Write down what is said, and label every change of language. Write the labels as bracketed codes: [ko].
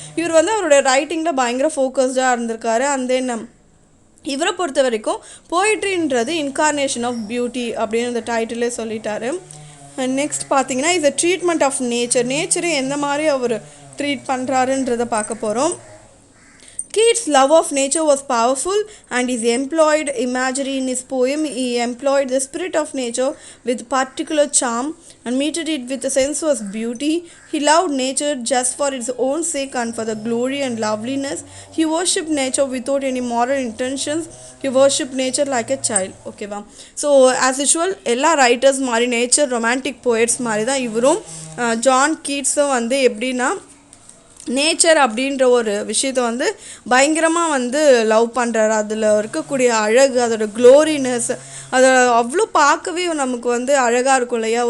[ta] இவர் வந்து அவரோட ரைட்டிங்கில் பயங்கர ஃபோக்கஸ்டாக இருந்திருக்காரு. அண்ட் தென் இவரை பொறுத்த வரைக்கும் போயிட்ரின்றது இன்கார்னேஷன் ஆஃப் பியூட்டி அப்படின்னு அந்த டைட்டிலே சொல்லிட்டாரு. நெக்ஸ்ட் பார்த்தீங்கன்னா is a treatment of nature. நேச்சரை எந்த மாதிரி அவர் ட்ரீட் பண்ணுறாருன்றதை பார்க்க போகிறோம். [en] Keats' love of nature was powerful, and his employed imagery in his poem. He employed the spirit of nature with particular charm and meted it with a sensuous beauty. He loved nature just for its own sake and for the glory and loveliness. He worshipped nature without any moral intentions. He worshipped nature like a child. [ta] Okay va. [en] So as usual [ta] எல்லா writers மாதிரி nature romantic poets மாதிரி தான் இவரும் John கீட்ஸும் வந்து எப்படின்னா nature அப்படின்ற ஒரு விஷயத்தை வந்து பயங்கரமாக வந்து லவ் பண்ணுறாரு. அதில் இருக்கக்கூடிய அழகு, அதோட க்ளோரினஸ், அதை அவ்வளோ பார்க்கவே நமக்கு வந்து அழகாக இருக்கும் இல்லையா.